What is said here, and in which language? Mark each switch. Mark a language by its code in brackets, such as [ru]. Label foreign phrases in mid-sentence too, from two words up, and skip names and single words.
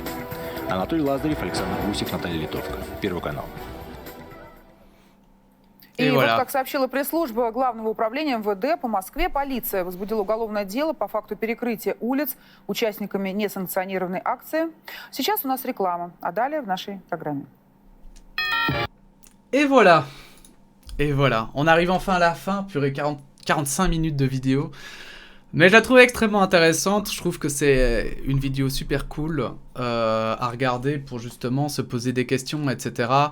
[ru] Анатолий Лазарев, Александр Гусев, Наталья Литовка. Первый канал. И вот, как сообщила пресс-служба Главного управления МВД, по Москве полиция возбудила уголовное дело по факту перекрытия улиц участниками несанкционированной акции. Сейчас у нас реклама, а далее в нашей программе. [fr] Et voilà. Et voilà. On arrive enfin à la fin, purée 45 minutes de vidéo. Mais je la trouve extrêmement intéressante. Je trouve que c'est une vidéo super cool à regarder pour justement se poser des questions, etc.